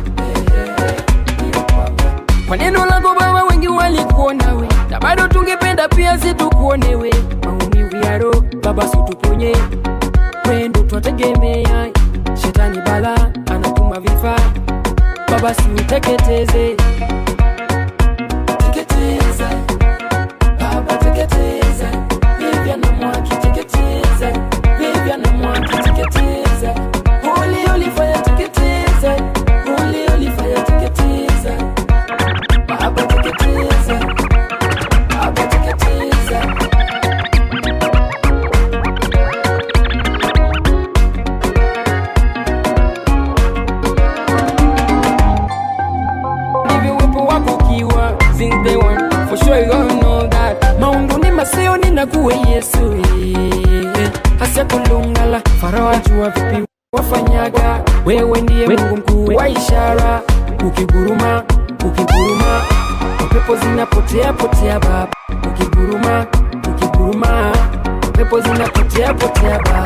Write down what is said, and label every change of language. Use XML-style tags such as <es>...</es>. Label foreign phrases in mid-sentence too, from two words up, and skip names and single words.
<sw>Kwa neno lako Baba wengi walikuona we, na bado tungependa pia situkuone we. Maumivu ya roho Baba situponye, wendo twategemea. Shetani bala anatuma vifaa, Baba siuteketeze. Teketeza Baba, teketeza. Vivya na mwaki teketeza, vivya na mwaki teketeza.</sw> <en>Holy fire teketeza, holy fire teketeza.</en> <sw>Baba teketeza, Baba teketeza. Ndivyo uwepo wako ukiwa</sw> <en>since day one, for sure you gonna know that.</en> <sw>Maungu ni maseo ninakuwe Yesu, hasa kulungala Farao ajua vipi wafanyaga. Wewe ndiye Mungu mkuu wa ishara, ukiguruma pepo zinapotea Baba. Ukiguruma pepo zinapotea Baba.</sw>